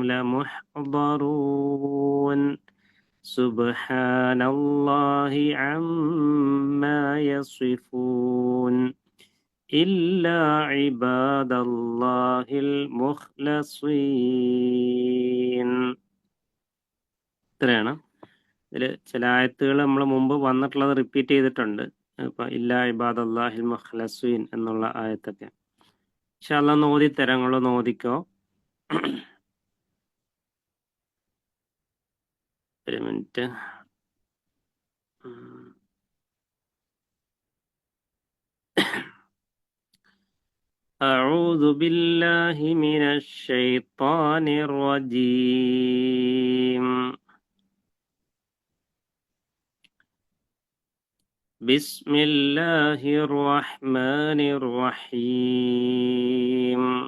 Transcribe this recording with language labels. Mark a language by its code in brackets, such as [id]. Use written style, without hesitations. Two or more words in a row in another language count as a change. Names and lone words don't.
[ar] لمحضرون سبحان الله عما يصفون إلا عباد الله المخلصين. [ml] ഇത്രയാണ്. ഇതിൽ ചില ആയത്തുകൾ നമ്മൾ മുമ്പ് വന്നിട്ടുള്ളത് റിപ്പീറ്റ് ചെയ്തിട്ടുണ്ട്. ഇപ്പൊ [ar] إلا عباد الله المخلصين [ml] എന്നുള്ള ആയത്തൊക്കെ [ar] إن شاء الله [ml] ഒന്ന് ഓതി തരാം. നിങ്ങളൊന്ന് ഓതിക്കോ. ഒരു മിനിറ്റ്. [ar] أعوذ بالله من الشيطان الرجيم. بسم الله الرحمن الرحيم.